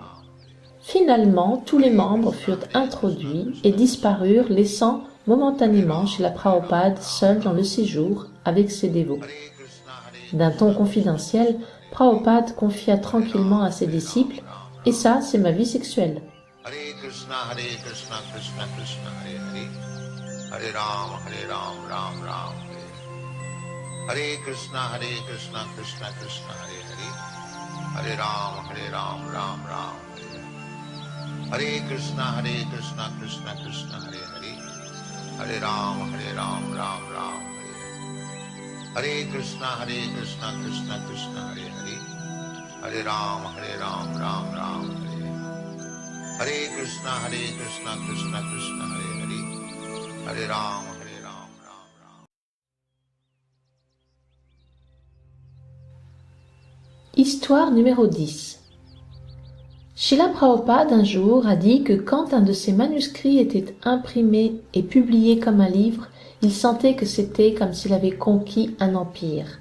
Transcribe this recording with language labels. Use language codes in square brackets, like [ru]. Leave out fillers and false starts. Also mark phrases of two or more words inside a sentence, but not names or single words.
[fr] Finalement, tous les membres furent introduits et disparurent, laissant momentanément Srila Prabhupada seul dans le séjour avec ses dévots. D'un ton confidentiel, Prabhupada confia tranquillement à ses disciples « Et ça, c'est ma vie sexuelle. » [sa] Hare Krishna, Krishna Krishna, Hare Hare. Hare Ram, Ram Ram. Hare Krishna, Krishna Krishna, Hare Hare. Hare Ram, Ram Ram. Hare Krishna, Krishna Krishna, Hare Hare. Hare Ram, Ram Ram. Hare Krishna, Krishna Krishna, Hare Hare. Hare Ram, Ram Ram. Hare Krishna, Krishna Krishna, Hare Hare. Hare Ram, Ram. [fr] Histoire numéro 10. Srila Prabhupada un jour a dit que quand un de ses manuscrits était imprimé et publié comme un livre, il sentait que c'était comme s'il avait conquis un empire.